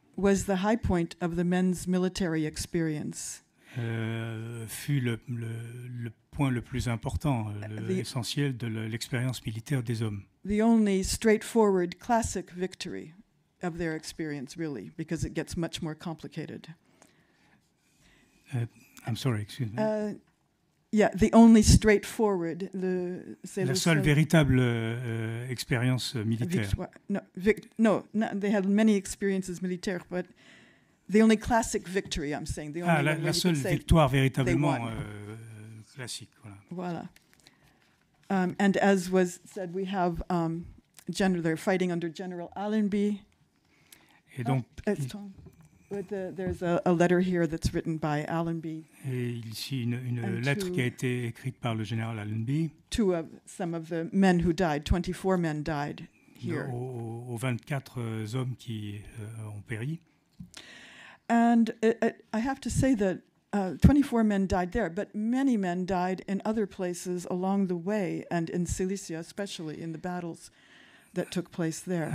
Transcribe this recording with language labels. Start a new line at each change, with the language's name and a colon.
English: was the high point of the men's military experience.
French: Fut le point le plus important, l'essentiel de l'expérience militaire des hommes.
English: The only straightforward classic victory of their experience, really, because it gets much more complicated. I'm sorry, excuse me. Yeah, the only straightforward.
French: La seule véritable expérience militaire.
English: No, they had many experiences militaires, but the only classic victory, I'm saying. The only
French: la seule victoire véritablement classique. Voilà. Voilà.
English: And as was said, we have they're fighting under General Allenby.
French: Et donc,
English: there's a letter here that's written by Allenby.
French: Et ici une lettre qui a été écrite par le général Allenby.
English: Some of the men who died, 24 men died here.
French: Aux 24 hommes qui ont péri.
English: And I have to say that 24 men died there, but many men died in other places along the way, and in Cilicia, especially in the battles that took place there.